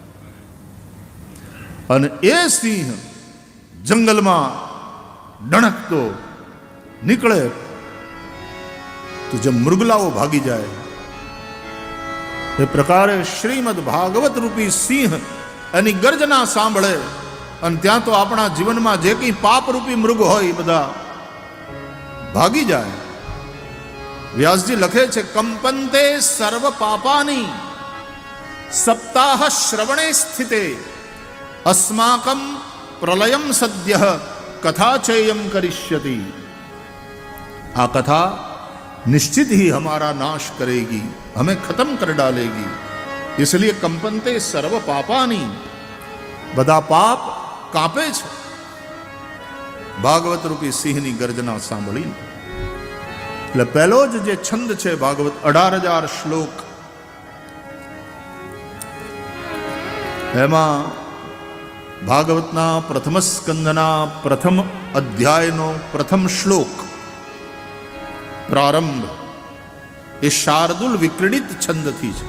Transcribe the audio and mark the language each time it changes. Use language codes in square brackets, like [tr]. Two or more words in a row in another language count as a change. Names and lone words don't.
[gu] અને એ સિંહ જંગલમાં ડણકતો નીકળે તો જેમ મૃગલાઓ ભાગી જાય એ પ્રકારે શ્રીમદ ભાગવત રૂપી સિંહ એની ગર્જના સાંભળે અને ત્યાં તો આપણા જીવનમાં જે કંઈ પાપરૂપી મૃગ હોય એ બધા ભાગી જાય. વ્યાસજી લખે છે, [sa] कम्पन्ते सर्व पापानि सप्ताह श्रवणे स्थिते अस्माकं प्रलयम सद्यः कथा चेयम करिष्यति. [hi] आ कथा निश्चित ही हमारा नाश करेगी, हमें खत्म कर डालेगी. इसलिए [sa] कंपनते सर्व पापानी, [gu] બધા પાપ કાપે છે ભાગવત રૂપી સિંહની ગર્જના સાંભળીને. એટલે પહેલો જ જે છંદ છે ભાગવત 18,000 શ્લોક, એમાં ભાગવતના પ્રથમ સ્કંદના પ્રથમ અધ્યાયનો પ્રથમ શ્લોક પ્રારંભ એ શાર્દુલ વિક્રીડિત છંદથી છે.